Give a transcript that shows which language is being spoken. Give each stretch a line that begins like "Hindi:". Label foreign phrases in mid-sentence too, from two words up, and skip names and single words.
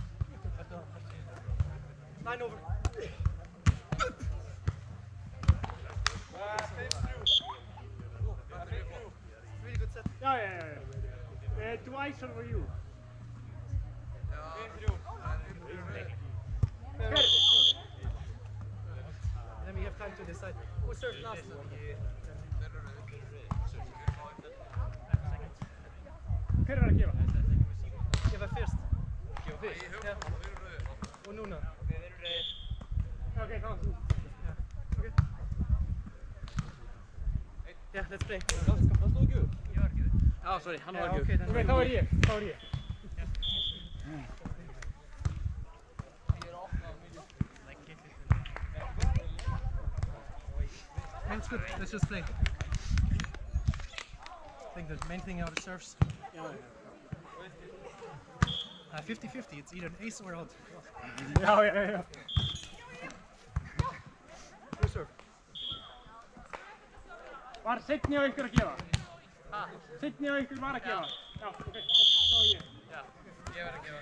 English: 9 over. Really good set. Ja. Twice over you. Then we have time to decide who served last.
Icelandic: Hver að gefa? Gefa fyrst. Gefa fyrst? Ja. Og núna. Ok, þá þú.
English: Okay. Yeah, let's play.
Icelandic: Það stóð ekki upp. Ég var ekki upp. Já, sorry, hann var ekki upp. Ok, þá er ég.
English: It's good. Let's just play. I think the main thing out is serves. 50-50. It's either an ace or out.
Icelandic: Já.
English: Who serve?
Icelandic: Var seinni á ykkur að gefa? Seinni á ykkur var að gefa? Já, ok, þá er ég. Já, ég verð að gefa.